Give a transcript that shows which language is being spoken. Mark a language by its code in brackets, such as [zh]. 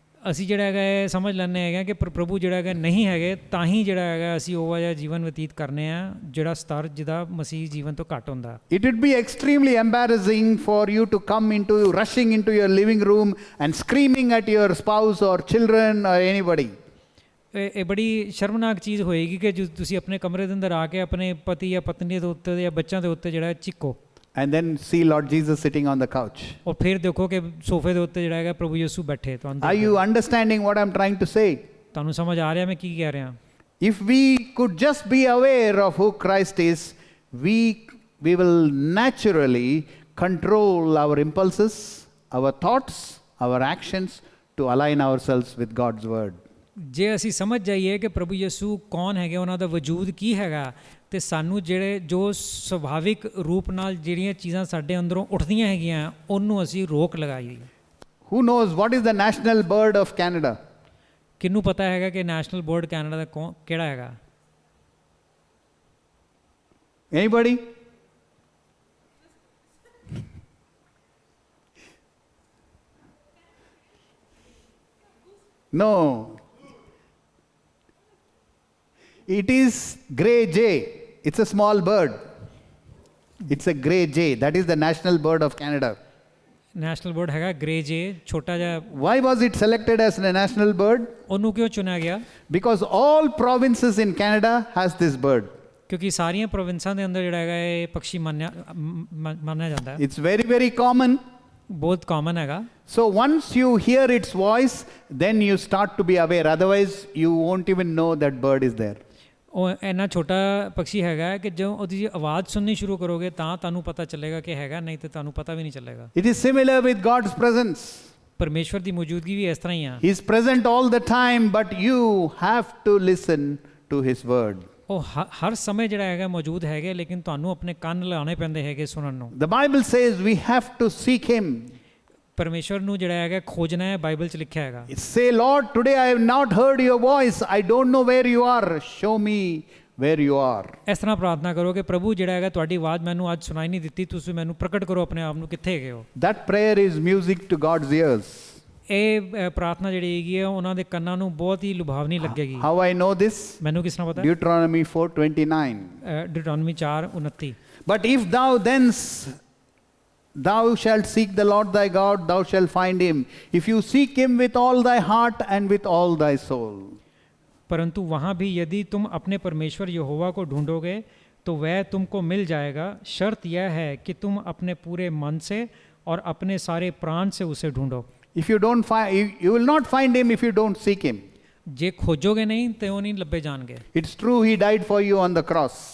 [pa] ਅਸੀਂ ਜਿਹੜਾ ਹੈਗਾ ਇਹ ਸਮਝ ਲੈਂਦੇ ਹੈਗੇ ਕਿ ਪ੍ਰਭੂ ਜਿਹੜਾ ਹੈਗਾ ਨਹੀਂ ਹੈਗੇ ਤਾਂ ਹੀ ਜਿਹੜਾ ਹੈਗਾ ਅਸੀਂ ਉਹ ਜਿਹਾ ਜੀਵਨ ਬਤੀਤ ਕਰਨੇ ਆ ਜਿਹੜਾ ਸਤਰ ਜਿਹਦਾ ਮਸੀਹ ਜੀਵਨ ਤੋਂ ਘੱਟ ਹੁੰਦਾ। [en] It would be extremely embarrassing for you to come rushing into your living room and screaming at your spouse or children or anybody. [pa] ਇਹ ਬੜੀ ਸ਼ਰਮਨਾਕ ਚੀਜ਼ ਹੋਏਗੀ ਕਿ ਜੋ ਤੁਸੀਂ ਆਪਣੇ ਕਮਰੇ ਦੇ ਅੰਦਰ ਆ ਕੇ ਆਪਣੇ ਪਤੀ ਜਾਂ ਪਤਨੀ ਦੇ ਉੱਤੇ ਜਾਂ ਬੱਚਿਆਂ ਦੇ ਉੱਤੇ ਜਿਹੜਾ ਚੀਕੋ। [en] And then see Lord Jesus sitting on the couch. [pa] ਔਰ ਫਿਰ ਦੇਖੋ ਕਿ ਸੋਫੇ ਦੇ ਉੱਤੇ ਜਿਹੜਾ ਹੈਗਾ ਪ੍ਰਭੂ ਯਿਸੂ ਬੈਠੇ। [en] Are you understanding what I'm trying to say? [pa] ਤੁਹਾਨੂੰ ਸਮਝ ਆ ਰਿਹਾ ਮੈਂ ਕੀ ਕਹਿ ਰਿਹਾ? [en] If we could just be aware of who Christ is, we will naturally control our impulses, our thoughts, our actions to align ourselves with God's word. [pa] ਜੇ ਅਸੀਂ ਸਮਝ ਜਾਈਏ ਕਿ ਪ੍ਰਭੂ ਯਿਸੂ ਕੌਣ ਹੈਗੇ, ਉਹਨਾਂ ਦਾ ਵਜੂਦ ਕੀ ਹੈਗਾ, ਤੇ ਸਾਨੂੰ ਜੋ ਸੁਭਾਵਿਕ ਰੂਪ ਨਾਲ ਜਿਹੜੀਆਂ ਚੀਜ਼ਾਂ ਸਾਡੇ ਅੰਦਰੋਂ ਉੱਠਦੀਆਂ ਹੈਗੀਆਂ ਉਹਨੂੰ ਅਸੀਂ ਰੋਕ ਲਗਾਈਏ। [en] Who knows what is the national bird of Canada? [pa] ਕਿਹਨੂੰ ਪਤਾ ਹੈਗਾ ਕਿ ਨੈਸ਼ਨਲ ਬਰਡ ਕੈਨੇਡਾ ਦਾ ਕਿਹੜਾ ਹੈਗਾ? [en] Anybody? No. It is grey jay. It's a small bird. It's a grey jay. That is the national bird of Canada. [pa] National bird ਹੈਗਾ grey ਜੇ, ਛੋਟਾ ਜਿਹਾ। [en] Why was it selected as a national bird? [pa] ਉਹਨੂੰ ਕਿਉਂ ਚੁਣਿਆ ਗਿਆ? [en] Because all provinces in Canada has this bird. [pa] ਕਿਉਂਕਿ ਸਾਰੀਆਂ ਪ੍ਰੋਵਿੰਸਾਂ ਦੇ ਅੰਦਰ ਜਿਹੜਾ ਹੈਗਾ ਇਹ ਪੰਛੀ ਮੰਨਿਆ ਜਾਂਦਾ ਹੈ। [en] It's very, very common. [pa] ਬਹੁਤ ਕਾਮਨ ਹੈਗਾ। [en] So once you hear its voice, then you start to be aware. Otherwise, you won't even know that bird is there. [pa] ਉਹ ਇੰਨਾ ਛੋਟਾ ਪੰਛੀ ਹੈਗਾ ਕਿ ਜਦੋਂ ਉਹਦੀ ਆਵਾਜ਼ ਸੁਣਨੀ ਸ਼ੁਰੂ ਕਰੋਗੇ ਤਾਂ ਤੁਹਾਨੂੰ ਪਤਾ ਚੱਲੇਗਾ ਕਿ ਹੈਗਾ, ਨਹੀਂ ਤੇ ਤੁਹਾਨੂੰ ਪਤਾ ਵੀ ਨਹੀਂ ਚੱਲੇਗਾ। [en] It is similar with God's presence. [pa] ਪਰਮੇਸ਼ਵਰ ਦੀ ਮੌਜੂਦਗੀ ਵੀ ਇਸ ਤਰ੍ਹਾਂ ਹੀ ਆ। [en] He is present all the time, but you have to listen to His word. [pa] ਉਹ ਹਰ ਸਮੇਂ ਜਿਹੜਾ ਹੈਗਾ ਮੌਜੂਦ ਹੈਗੇ, ਲੇਕਿਨ ਤੁਹਾਨੂੰ ਆਪਣੇ ਕੰਨ ਲਾਉਣੇ ਪੈਂਦੇ ਹੈਗੇ ਸੁਣਨ ਨੂੰ। [en] The Bible says we have to seek Him. [pa] ਪਰਮੇਸ਼ਵਰ ਨੂੰ ਜਿਹੜਾ ਹੈਗਾ ਖੋਜਣਾ ਹੈ, ਬਾਈਬਲ 'ਚ ਲਿਖਿਆ ਹੈਗਾ। [en] Say, Lord, today I have not heard your voice. I don't know where you are. Show me where you are. [pa] ਇਸ ਤਰ੍ਹਾਂ ਪ੍ਰਾਰਥਨਾ ਕਰੋ ਕਿ ਪ੍ਰਭੂ ਜਿਹੜਾ ਹੈਗਾ ਤੁਹਾਡੀ ਆਵਾਜ਼ ਮੈਨੂੰ ਅੱਜ ਸੁਣਾਈ ਨਹੀਂ ਦਿੱਤੀ, ਤੁਸੀਂ ਮੈਨੂੰ ਪ੍ਰਗਟ ਕਰੋ ਆਪਣੇ ਆਪ ਨੂੰ, ਕਿੱਥੇ ਹੈਗੇ ਹੋ। [en] That prayer is music to God's ears. [pa] ਇਹ ਪ੍ਰਾਰਥਨਾ ਜਿਹੜੀ ਹੈਗੀ ਹੈ ਉਹਨਾਂ ਦੇ ਕੰਨਾਂ ਨੂੰ ਬਹੁਤ ਹੀ ਲੁਭਾਵਨੀ ਲੱਗੇਗੀ। [en] How I know this? [pa] ਮੈਨੂੰ ਕਿਸ ਤਰ੍ਹਾਂ ਪਤਾ? [en] Deuteronomy 4:29. [pa] ਡਿਟਰੋਨਮੀ 4:29। [en] But if thou shalt seek the Lord thy God, thou shalt find him, if you seek him with all thy heart and with all thy soul. [hi] परंतु वहाँ भी यदि तुम अपने परमेश्वर यहोवा को ढूंढोगे तो वह तुमको मिल जाएगा। शर्त यह है कि तुम अपने पूरे मन से और अपने सारे प्राण से उसे ढूंढो। [en] If you don't find, you will not find him if you don't seek him. [hi] जे खोजोगे नहीं तो वो नहीं [pa] ਲੱਭੇ ਜਾਣਗੇ। [en] It's true he died for you on the cross.